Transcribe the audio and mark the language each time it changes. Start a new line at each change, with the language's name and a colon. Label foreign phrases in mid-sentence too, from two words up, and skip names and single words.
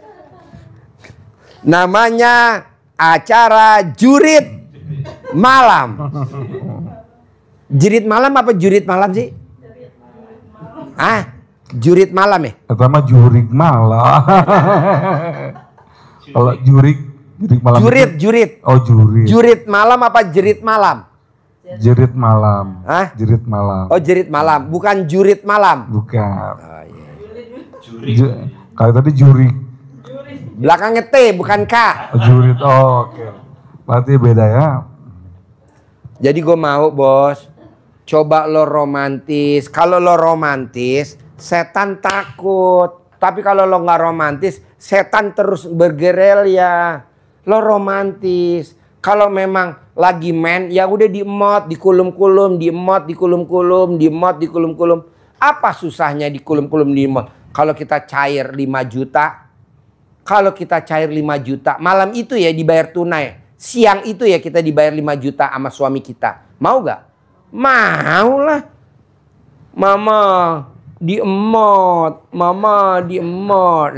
Indonesian: Namanya acara jurit malam. Jurit malam apa jurit malam sih? Ah, jurit malam ya? Pertama jurik malah. Kalau jurik malam. Jurit. Oh jurit. Jurit malam apa jerit malam? Jerit malam. Hah? Jerit malam. Oh jerit malam, bukan jurit malam. Bukan. Oh, iya. Kalau tadi jurik. Belakangnya T bukan K. Oh, jurit. Oh, oke. Berarti beda ya. Jadi gue mau bos, coba lo romantis. Kalau lo romantis, setan takut. Tapi kalau lo nggak romantis, setan terus bergerilya. Lo romantis. Kalau memang lagi men, ya udah diemot, dikulum-kulum, diemot, dikulum-kulum, diemot, dikulum-kulum. Apa susahnya dikulum-kulum, diemot? Kalau kita cair 5 juta, kalau kita cair 5 juta, malam itu ya dibayar tunai. Siang itu ya kita dibayar 5 juta sama suami kita. Mau gak? Mau lah. Mama diemot, mama diemot.